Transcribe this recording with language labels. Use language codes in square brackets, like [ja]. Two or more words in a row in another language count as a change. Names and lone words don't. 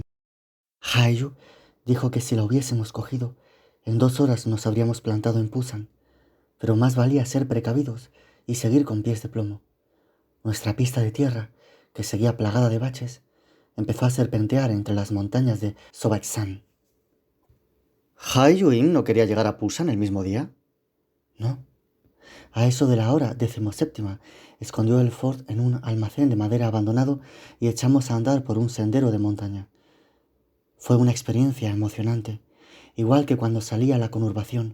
[es] Haeyu dijo que si la hubiésemos cogido, en 2 horas nos habríamos plantado en Pusan, pero más valía ser precavidos y seguir con pies de plomo. Nuestra pista de tierra, que seguía plagada de baches, empezó a serpentear entre las montañas de Sobaitsan. ¿Haeyu-in no quería llegar a Pusan el mismo día? No. A eso de la hora 17, escondió el Ford en un almacén de madera abandonado y echamos a andar por un sendero de montaña. Fue una experiencia emocionante, igual que cuando salí a la conurbación.